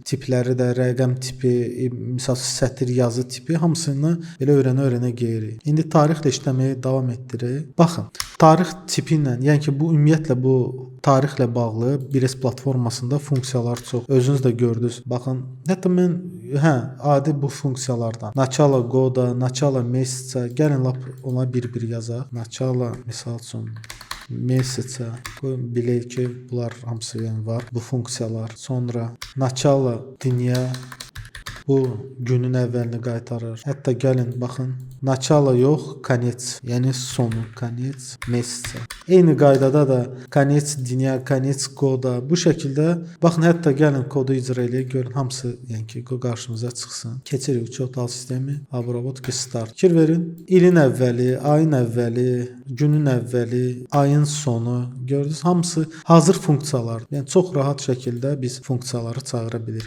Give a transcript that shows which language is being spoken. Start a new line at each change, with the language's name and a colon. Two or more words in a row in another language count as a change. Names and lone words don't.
Azerbaijani: Tipləri də rəqəm tipi, misal sətir yazı tipi hamısını belə öyrənə gedirik. İndi tarixlə işləməyə davam etdiririk. Baxın, tarix tipi ilə, yəni ki, bu ümumiyyətlə bu tarixlə bağlı 1S platformasında funksiyalar çox. Özünüz də gördünüz. Baxın, hətta mən adi bu funksiyalardan
Russian: начало года, начало месяца,
Azerbaijani: gəlin lap ona bir-bir yazaq. Начало misal üçün месяца. Bilək ki, bunlar hamısı yəni var. Bu funksiyalar. Sonra
Russian: начало dня,
Azerbaijani: bu günün əvvəlini qaytarır. Hətta gəlin baxın. Начало yox, конец. Yəni sonu,
Russian: конец месяца.
Azerbaijani: Eyni qaydada da
Russian: конец dня, конец года.
Azerbaijani: Bu şəkildə baxın, hətta gəlin kodu icra eləyək, görün hamısı yəni ki, qarşımıza çıxsın. Keçirik uçot alt sistemi, обработка, start. Fikir verin. İlin əvvəli, ayın əvvəli, günün əvvəli, ayın sonu. Gördünüz, hamısı hazır funksiyalar. Yəni çox rahat şəkildə biz funksiyaları çağıra bilirik.